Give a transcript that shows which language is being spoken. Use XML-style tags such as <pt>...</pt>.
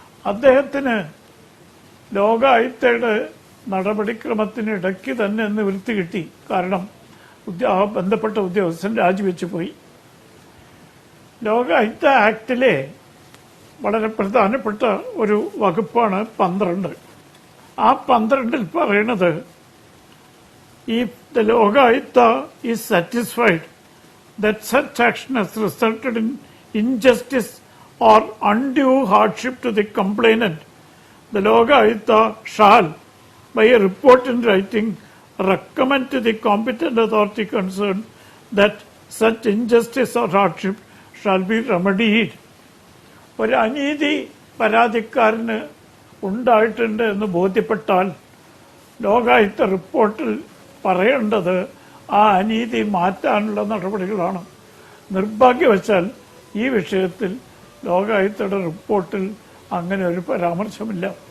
<ml>അദ്ദേഹത്തിന് ലോകായുക്തയുടെ നടപടിക്രമത്തിനിടയ്ക്ക് തന്നെ നിവൃത്തി കിട്ടി. കാരണം ബന്ധപ്പെട്ട ഉദ്യോഗസ്ഥൻ രാജിവെച്ചു പോയി. ലോകായുക്ത ആക്ടിലെ വളരെ പ്രധാനപ്പെട്ട ഒരു വകുപ്പാണ് 12. ആ 12ൽ പറയുന്നത്,</ml> <en>if the Lokayukta is satisfied that such action has resulted in injustice or undue hardship to the complainant, the Lokayukta shall, by a report in writing, recommend to the competent authority concerned that such injustice or hardship shall be remedied.</en> <ml>ഒരു അനീതി പരാതിക്കാരന് ഉണ്ടായിട്ടുണ്ട് എന്ന് ബോധ്യപ്പെട്ടാൽ ലോകായുക്ത റിപ്പോർട്ടിൽ പറയേണ്ടത് ആ അനീതി മാറ്റാനുള്ള നടപടികളാണ്. നിർഭാഗ്യവശാൽ ഈ വിഷയത്തിൽ ലോകായുക്തയുടെ റിപ്പോർട്ടിൽ അങ്ങനെ ഒരു പരാമർശമില്ല.</ml>